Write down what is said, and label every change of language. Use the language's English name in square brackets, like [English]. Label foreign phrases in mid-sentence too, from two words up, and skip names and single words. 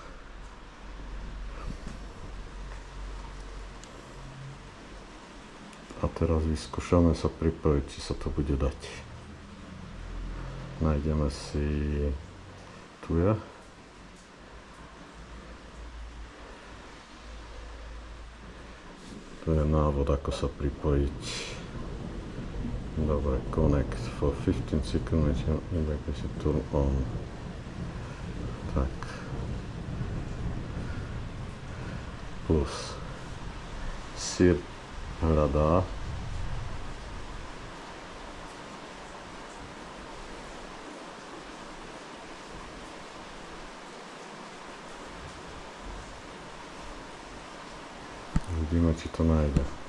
[Slovak] A teraz vyskúšame sa pripojiť, či sa to bude dať. Nájdeme si, tu je. Tu je návod, ako sa pripojiť. Dobre, [English] connect for 15 seconds, turn on. [Slovak] Tak. Plus. Sír hľadá. Vidíme, či to nájde.